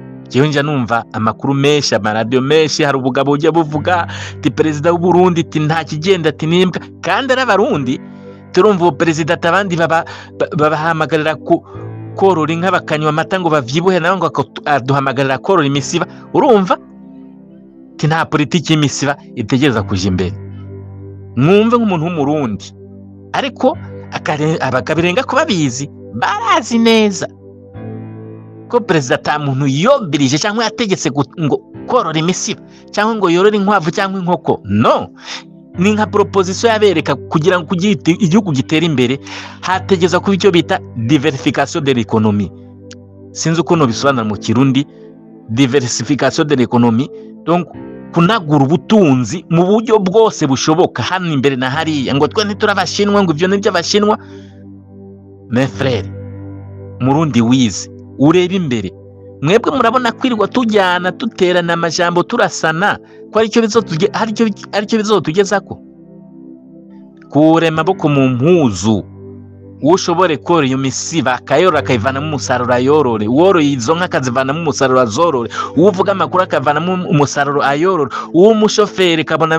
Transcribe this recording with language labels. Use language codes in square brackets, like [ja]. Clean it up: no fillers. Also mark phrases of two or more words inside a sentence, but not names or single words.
[rn] jewe nja numva amakuru menshi amaradiyo menshi hari ubugabo ujya buvuga ati perezida w'u Burundi ati nta kigenda ati nimbwa kandi ari abarundi turumva uwo perezida ati abandi babahamagarira korora inka bakanywa amata ngo bavyibuhe nawe ngo aduhamagarira korora imisiba urumva ati nta politiki y'imisiba itegereza kuja imbere mwumve nk'umuntu w'umurundi ariko abagabirenga ko babizi barazi neza ko perezida ata muntu yobirije cyangwa yategetse ngo korora imisiba cyangwa ngo yorore inkwavu cyangwa inkoko no ni nka proposition yabereka kugira ngo igihugu gitere imbere hategeza kuba icyo bita [fr] diversification de l'économie [rn] sinzi uko no bisobanura mu kirundi [fr] diversification de l'économie [rn] donc kunagura ubutunzi mu buryo bwose bushoboka hano imbere na hariya ngo twe ntiturabashinwa ngo ivyo nibyo abashinwa [fr] mes frères [rn] murundi wize ureba imbere mwebwe murabona kwirirwa tujyana tuterana amajambo turasana ko aricyo bizotugezako kure maboko mu mpuzu ushobore kora iyo misiba akayorora akayivanamo umusaruro ayorore uworoye izo nka akazivanamo umusaruro azorore uvuga amakuru akavanamo umusaruro ayorore uwo mushoferi kabona